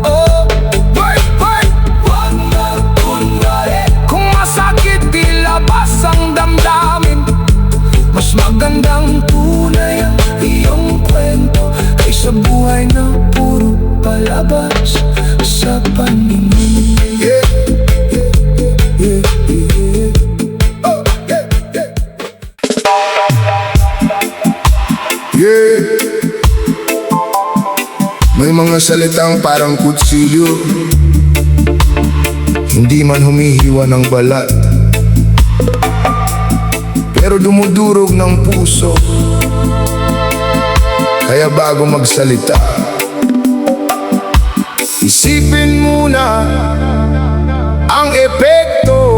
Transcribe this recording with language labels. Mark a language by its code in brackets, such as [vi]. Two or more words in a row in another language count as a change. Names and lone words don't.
[tl] Wag magkunwari. Kung masakit, ilabas ang damdamin. Mas magandang tunay ang iyong kwento kaysa buhay na puro palabas sa paningin. [en] Yeah, yeah, yeah, yeah. Oh, yeah, yeah. Yeah. [tl] May mga salitang parang kutsilyo, hindi man humihiwa ng balat, pero dumudurog ng puso. Kaya bago magsalita, isipin muna ang epekto.